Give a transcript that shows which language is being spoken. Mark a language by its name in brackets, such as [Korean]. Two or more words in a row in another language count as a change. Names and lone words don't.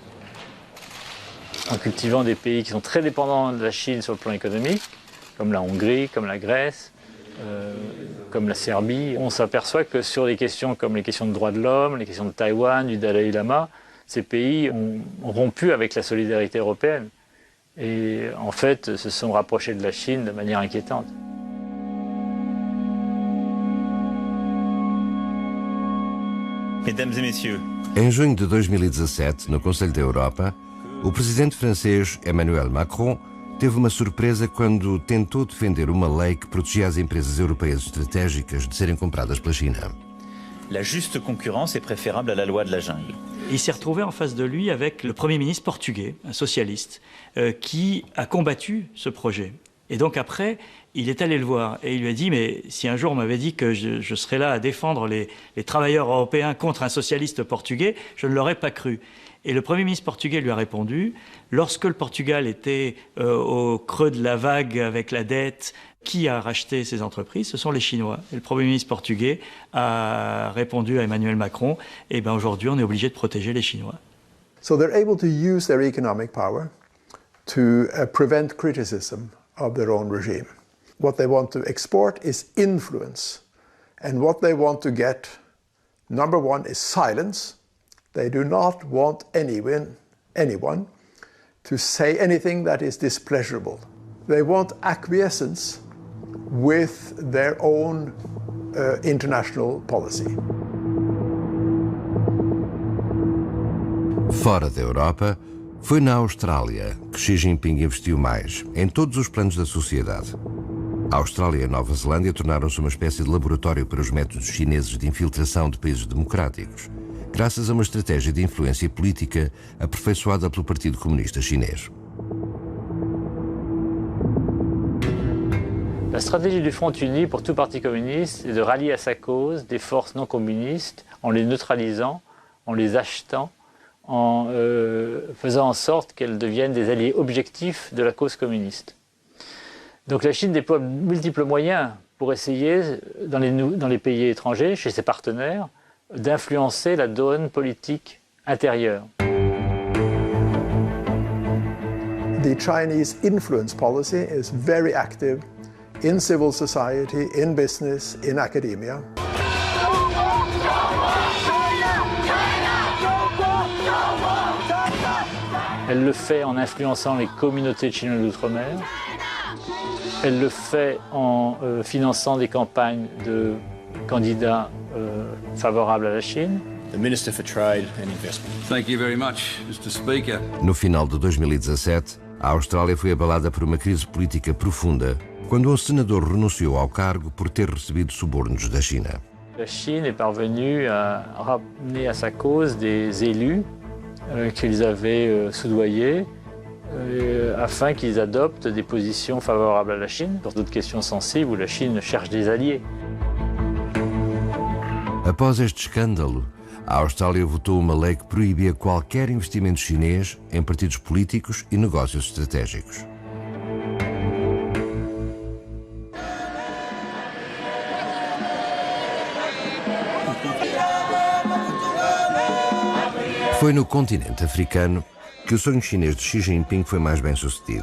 [French] En cultivant des pays qui sont très dépendants de la Chine sur le plan économique, comme la Hongrie, comme la Grèce, comme la Serbie, on s'aperçoit que sur des questions comme les questions de droits de l'homme, les questions de Taïwan, du Dalai Lama, ces pays ont rompu avec la solidarité européenne et en fait se sont rapprochés de la Chine de manière inquiétante. Mesdames et messieurs. [Portuguese] Em junho de 2017, no Conselho da Europa, o presidente francês Emmanuel Macron teve uma surpresa quando tentou defender uma lei que protegia as empresas europeias estratégicas de serem compradas pela China. [French] La juste concurrence est préférable à la loi de la jungle. Il s'est retrouvé en face de lui avec le Premier ministre portugais, un socialiste, qui a combattu ce projet. Et donc après, il est allé le voir et il lui a dit « Mais si un jour on m'avait dit que je serais là à défendre les travailleurs européens contre un socialiste portugais, je ne l'aurais pas cru. » Et le Premier ministre portugais lui a répondu, lorsque le Portugal était au creux de la vague avec la dette, qui a racheté ces entreprises? Ce sont les Chinois. Et le Premier ministre portugais a répondu à Emmanuel Macron, eh bien aujourd'hui on est obligé de protéger les Chinois. [English] So they're able to use their economic power to prevent criticism of their own regime. What they want to export is influence. And what they want to get, number one, is silence. They do not want anyone to say anything that is displeasurable. They want acquiescence with their own international policy. [Portuguese] Fora da Europa, foi na Austrália que Xi Jinping investiu mais, em todos os planos da sociedade. A Austrália e a Nova Zelândia tornaram-se uma espécie de laboratório para os métodos chineses de infiltração de países democráticos, graças a uma estratégia de influência política aperfeiçoada pelo Partido Comunista Chinês. [French] La stratégie du Front uni pour tout parti communiste est de rallier à sa cause des forces non communistes en les neutralisant, en les achetant, en faisant en sorte qu'elles deviennent des alliés objectifs de la cause communiste. Donc la Chine déploie multiples moyens pour essayer, dans les pays étrangers, chez ses partenaires, d'influencer la donne politique intérieure. [English] The Chinese influence policy is very active in civil society, in business, in academia. [French] Elle le fait en influençant les communautés chinoises d'outre-mer. Elle le fait en finançant des campagnes de candidats favorables à la Chine. [English] The Minister for Trade and Investment. Thank you very much, Mr. Speaker. [Portuguese] No final de 2017, a Austrália foi abalada por uma crise política profunda quando um senador renunciou ao cargo por ter recebido subornos da China. [French] La Chine est parvenue à ramener à sa cause des élus qu'ils avaient soudoyés afin qu'ils adoptent des positions favorables à la Chine sur d'autres questions sensibles où la Chine cherche des alliés. [Portuguese] Após este escândalo, a Austrália votou uma lei que proibia qualquer investimento chinês em partidos políticos e negócios estratégicos. Foi no continente africano que o sonho chinês de Xi Jinping foi mais bem sucedido.